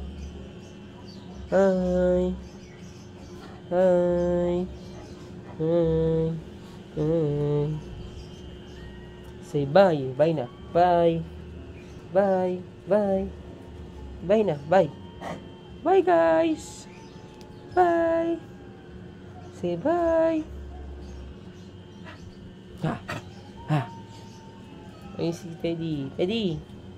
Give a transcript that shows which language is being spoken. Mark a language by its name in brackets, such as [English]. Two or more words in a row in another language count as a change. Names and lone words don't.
[English] Hi. Hi. Hi. Hi. Say bye. Bye na. Bye. Bye. Bye. Bye na. Bye. Bye, guys. Bye. Say bye. Ha. Ha. [Filipino] Ayun si Teddy. Teddy.